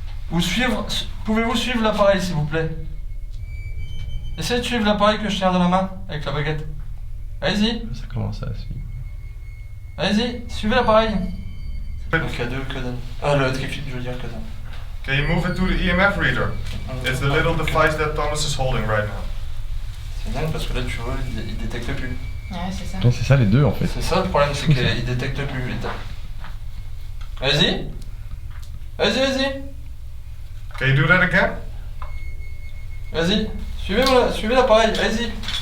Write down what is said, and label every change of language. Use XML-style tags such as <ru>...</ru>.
<fr>Ou suivre. Pouvez-vous suivre l'appareil s'il vous plaît? Essayez de suivre l'appareil que je tiens dans la main avec la baguette. Allez-y. Ça commence à suivre. Allez-y, suivez l'appareil. Le K2, que dalle. Ah, le trifid, je veux dire que dalle.</fr> <en>Can you move it to the EMF reader? It's the little device that Thomas is holding right now.</en> <fr>C'est dingue parce que là, tu vois, il détecte plus. Ouais, c'est ça. Non, c'est ça les deux en fait. C'est ça le problème, c'est qu'il détecte plus l'état. Allez-y. Vas-y, vas-y.</fr> <en>Can you do that again?</en> <fr>Vas-y. Suivez l'appareil, allez-y.</fr>